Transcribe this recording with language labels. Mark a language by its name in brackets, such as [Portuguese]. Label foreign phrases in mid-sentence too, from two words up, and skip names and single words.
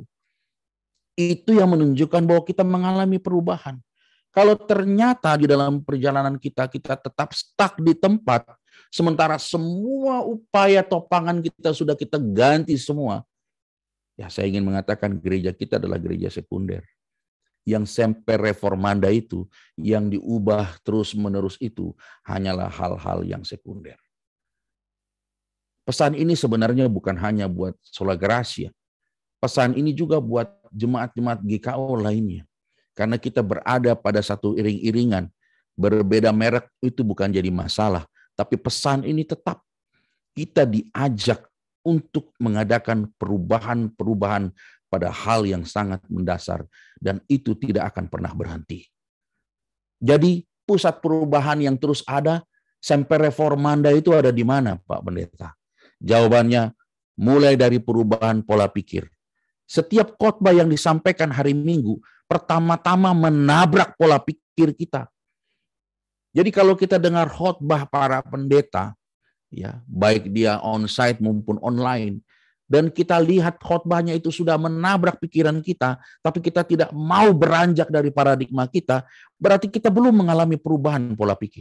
[Indonesian] Itu yang menunjukkan bahwa kita mengalami perubahan. Kalau ternyata di dalam perjalanan kita tetap stuck di tempat, sementara semua upaya topangan kita sudah kita ganti semua, ya saya ingin mengatakan gereja kita adalah gereja sekunder. Yang [Latin] semper reformanda [Indonesian] itu, yang diubah terus-menerus itu, hanyalah hal-hal yang sekunder. Pesan ini sebenarnya bukan hanya buat Sola Gracia. Pesan ini juga buat jemaat-jemaat GKO lainnya. Karena kita berada pada satu iring-iringan, berbeda merek itu bukan jadi masalah. Tapi pesan ini tetap, kita diajak untuk mengadakan perubahan-perubahan pada hal yang sangat mendasar, dan itu tidak akan pernah berhenti. Jadi pusat perubahan yang terus ada, [Latin] semper reformanda [Indonesian] itu ada di mana, Pak Pendeta? Jawabannya mulai dari perubahan pola pikir. Setiap khotbah yang disampaikan hari Minggu pertama-tama menabrak pola pikir kita. Jadi kalau kita dengar khotbah para pendeta, ya, baik dia on-site maupun online, dan kita lihat khotbahnya itu sudah menabrak pikiran kita, tapi kita tidak mau beranjak dari paradigma kita, berarti kita belum mengalami perubahan pola pikir.